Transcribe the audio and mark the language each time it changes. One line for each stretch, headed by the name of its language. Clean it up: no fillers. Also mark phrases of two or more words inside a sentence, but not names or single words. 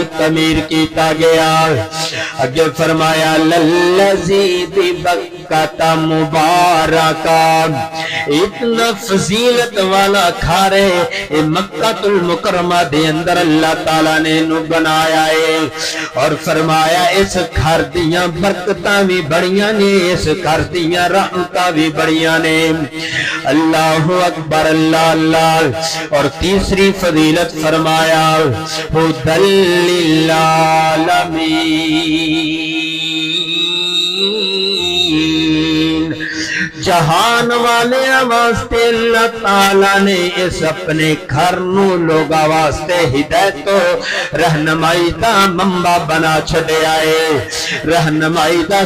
Punjabi: تعمیر کیتا گیا اگے فرمایا
Arabic: للذی ببکۃ مبارکا
Punjabi: اتنا فضیلت والا گھر ہے مکہ المکرمہ دے اندر اللہ تعالیٰ نے نو بنایا ہے اور فرمایا اس گھر دیاں برکتاں بھی بڑیاں نے اس گھر دیاں رحمتاں بھی بڑیاں نے
Arabic: اللہ اکبر
Punjabi: اللہ اللہ اور تیسری فضیلت فرمایا
Arabic: ہدی للعالمین
Punjabi: جہان والے واسطے اللہ تعالیٰ نے اس اپنے گھر نو لوگا واسطے ہدایت و رہنمائی دا منبع بنا چھڑیا ہے رہنمائی دا